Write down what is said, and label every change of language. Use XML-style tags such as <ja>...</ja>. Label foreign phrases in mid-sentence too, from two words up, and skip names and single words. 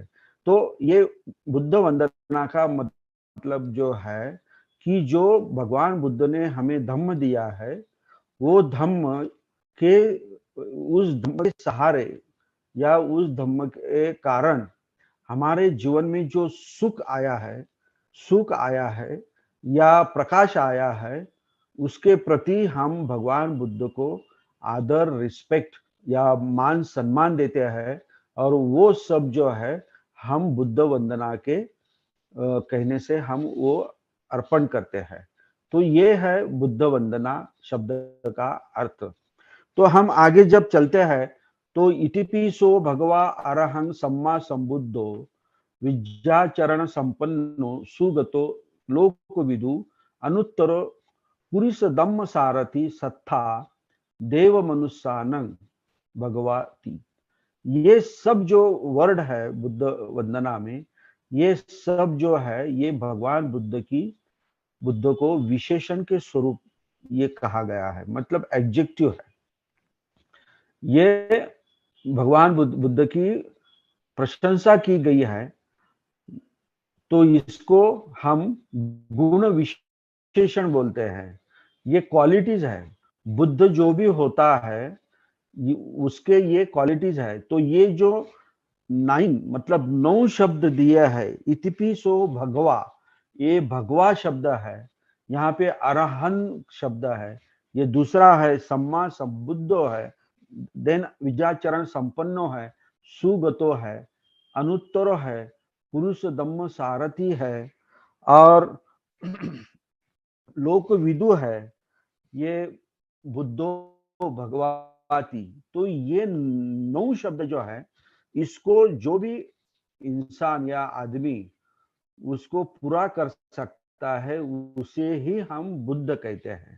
<hi>तो ये बुद्ध वंदना का मतलब जो है कि जो भगवान बुद्ध ने हमें धम्म दिया है, वो धम्म के उस धम्म के सहारे या उस धम्म के कारण हमारे जीवन में जो सुख आया है या प्रकाश आया है, उसके प्रति हम भगवान बुद्ध को आदर, रिस्पेक्ट या मान सम्मान देते हैं। और वो सब जो है हम बुद्ध वंदना के कहने से हम वो अर्पण करते हैं। तो ये है बुद्ध वंदना शब्द का अर्थ। तो हम आगे जब चलते हैं तो</hi> <pi>इतिपिसो भगवा अरहं सम्मा संबुद्धो विद्याचरण संपन्नो सुगतो लोकविदु अनुत्तरो पुरुष दम्म सारथि सत्था देव मनुष्यानं भगवती।</pi> <hi>ये सब जो वर्ड है बुद्ध वंदना में, ये सब जो है ये भगवान बुद्ध को विशेषण के स्वरूप ये कहा गया है, मतलब एडजेक्टिव है। ये भगवान बुद्ध की प्रशंसा की गई है, तो इसको हम गुण विशेषण बोलते हैं। ये क्वालिटीज है। बुद्ध जो भी होता है उसके ये क्वालिटीज है। तो ये जो 9 मतलब 9 शब्द दिए है,</hi> <pi>इतिपिसो भगवा,</pi> <hi>ये भगवा शब्द है। यहाँ पे अरहन शब्द है। ये दूसरा है</hi> <pi>सम्मा संबुद्धो</pi> <hi>है। देन</hi> <pi>विद्याचरण संपन्नो</pi> <hi>है, सुगतो है, अनुत्तरो है,</hi> <pi>पुरुष दम्म सारथी</pi> <hi>है, और लोकविदु है, ये</hi> <pi>बुद्धो भगवती।</pi> <hi>तो ये 9 शब्द जो है, इसको जो भी इंसान या आदमी उसको पूरा कर सकता है, उसे ही हम बुद्ध कहते हैं।</hi>